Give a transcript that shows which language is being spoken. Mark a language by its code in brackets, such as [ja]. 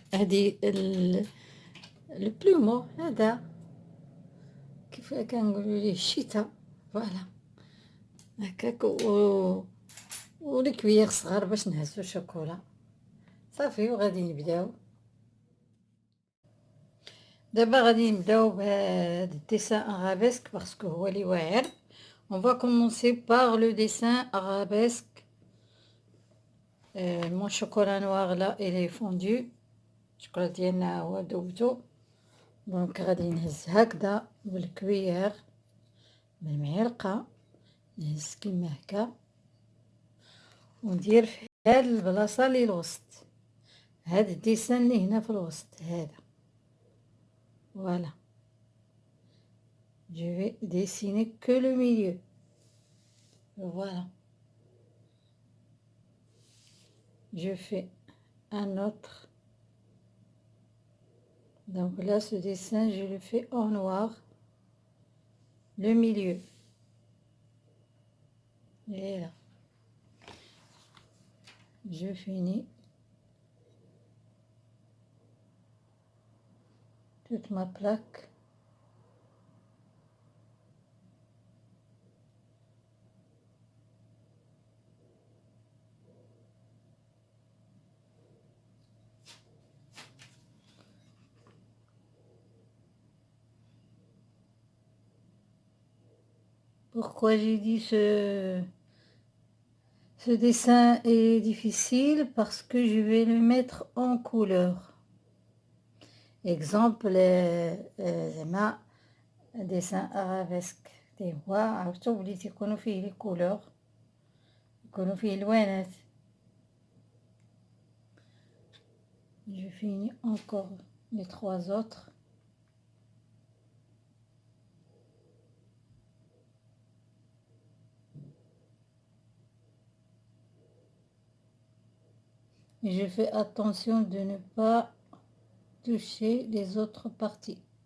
[ar] هادي le plumeau هذا كيف كنقولوا ليه الشتا، فوالا هكاك. ولي كويير صغار باش نهزو الشوكولا صافي. وغادي نبداو دابا، غادي نبداو بهاد الديسان arabesque باسكو هو اللي واعر. [fr] On va commencer par le dessin arabesque. Mon chocolat noir là, il est fondu. [ar] الشوكولا ديالنا هو ذوبتو. دونك غادي نهز هكذا بالكويير بالمعلقة، نهز كيما هكا وندير في هاد البلاصة اللي الوسط، هاد الديسان اللي هنا في الوسط هذا. [fr] Voilà. Je vais dessiner que le milieu. Voilà. Je fais un autre. Donc là, ce dessin, je le fais en noir. Le milieu. Et là. Je finis toute ma plaque. Pourquoi j'ai dit ce dessin est difficile? Parce que je vais le mettre en couleur. [ar] Exemple, زعما dessin arabesque هو عرفتو وليت يكونوا فيه لي كولور، يكونوا فيه الوانات. [fr] Je finis encore les trois autres. Et je fais attention de ne pas toucher les autres parties.